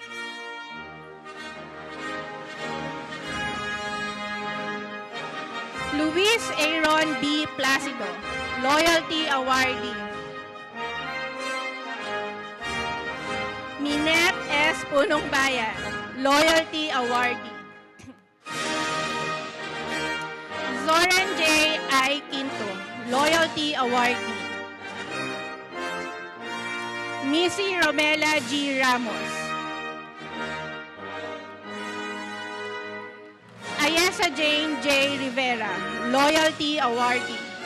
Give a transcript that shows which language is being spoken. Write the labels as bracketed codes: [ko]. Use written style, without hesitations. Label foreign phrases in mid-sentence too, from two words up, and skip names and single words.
[en] Luis Aaron B. Placido, loyalty awardee. Minette S. Punong Bayan, loyalty awardee. Zoran J. I. Quinto, loyalty awardee. Missy Romela G. Ramos. Ayesa Jane J. Rivera, Loyalty Awardee.